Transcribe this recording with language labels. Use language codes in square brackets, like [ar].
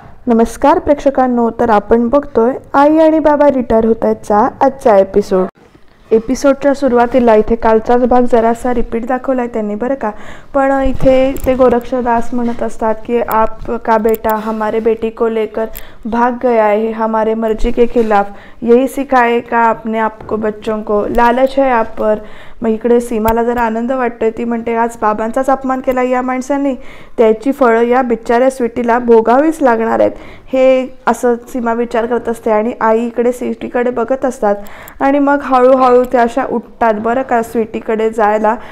[mr] नमस्कार प्रेक्षकांनो, तर आपण बघतोय आई आणि बाबा रिटायर होत आहेतचा आजचा एपिसोडच्या सुरुवातीला इथे कालचाच भाग जरासा रिपीट दाखवलाय त्यांनी बरं का. पण इथे ते गोरक्षदास म्हणत असतात की [hi] आप का बेटा हमारे बेटी को लेकर भाग गया है, हमारे मर्जी के खिलाफ, यही सिखाए का आपने आपको बच्चों को, लालच है आप पर. [mr] मग इकडे सीमाला जरा आनंद वाटतोय. ती म्हणते आज बाबांचाच अपमान केला या माणसांनी, त्याची फळं या बिचाऱ्या स्वीटीला भोगावीच लागणार आहेत, हे असं सीमा विचार करत असते. आणि आई इकडे स्वीटीकडे बघत असतात आणि मग हळूहळू त्या अशा उठतात बरं का स्वीटीकडे जायला.